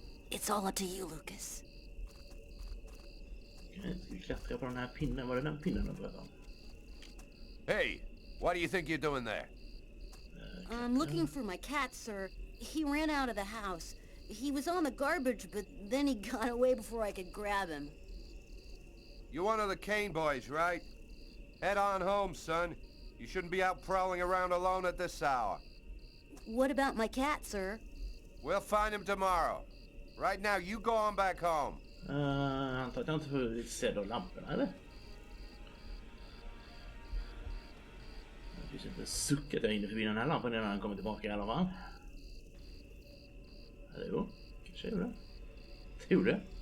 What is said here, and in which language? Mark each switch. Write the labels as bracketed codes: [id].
[en] It's all up to you, Lucas. [sv] Okej, ska vi klättra på den här pinnen? Var det den pinnen du pratade om? [en] Hey, what do you think you're doing there? I'm looking for my cat, sir. He ran out of the house. He was on the garbage, but then he got away before I could grab him. You're one of the Kane boys, right? Head on home, son. You shouldn't be out prowling around alone at this hour. What about my cat, sir? We'll find him tomorrow. Right now, you go on back home. [sv] Antar att jag inte får lite sedd av lamporna, eller? Det finns inte en suck att jag är inne förbi den här lampan innan han kommer tillbaka i alla fall. Eller jo, kanske gjorde det. Det gjorde det.